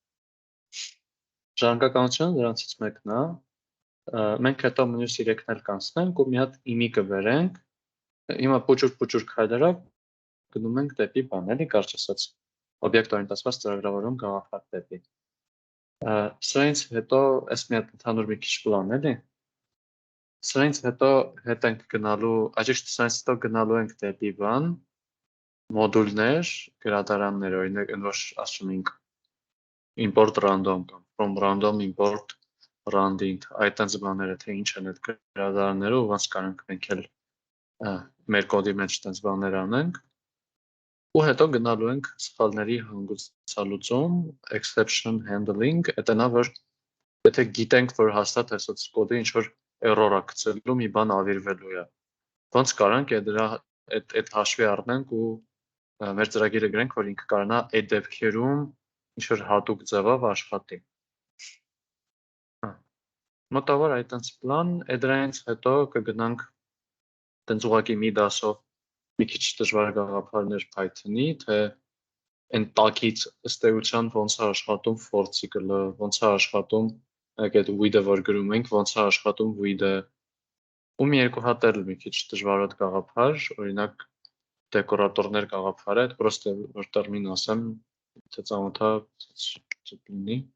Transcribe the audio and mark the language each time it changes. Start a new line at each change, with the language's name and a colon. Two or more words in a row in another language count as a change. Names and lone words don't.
Armenian: Ժառանգականությունը դրանցից մեկն է, մենք հետո մյուս 3-ն էլ կանցնենք ու մի հատ իմի կբերենք, հիմա փոճուր քայլերով գնում ենք դեպի բան, էլի կարճ ասած, օբյեկտ օրիենտացված ծրագրավորում գաղափար դեպի։ Սրանից հետո այս մի հատ ընդհանուր մի քիչ պլան էլի։ Սրանից հետո հետ ենք գնալու, այժմ սրանից հետո գնալու ենք դեպի բան, մոդուլներ, գրադարաններ, օրինակ այնպես ասում ենք
English: import random կամ from random import random,
Armenian: այդ այնց բաները թե ինչ են այդ գրադարանները ու ոնց կարանք մենք էլ մեր կոդի մեջ այնց բաներ անենք։ Ու հետո գնալու ենք սխալների հանգուցալուծում,
English: exception handling,
Armenian: դա նա որ եթե գիտենք, որ հաստատ այսօց կոդը ինչ որ error է գցելու, մի բան ավիրվելու է։ Ոնց կարանք այդ հաշվի առնենք ու մեր ծրագիրը գրենք, որ ինքը կարողանա այդ դեպքերում ինչ որ հատուկ ձևով աշխատի։ Մոտավոր այդպես պլան, դրանից հետո կգնանք տենց ուղղակի մի դասով մի քիչ դժվար գաղափարներ Python-ի, թե այն տակից ըստ էության ոնց է աշխատում
English: for cycle-
Armenian: ը, ոնց է աշխատում այդ with-ը որ գրում ենք, ոնց է աշխատում with-ը։ Ու մի երկու հատ էլ մի քիչ դժվարոտ գաղափար, օրինակ դեկորատորներ գաղափարը, այդ պրոստը որ տերմին ասեմ, թե ծանոթ է լինի։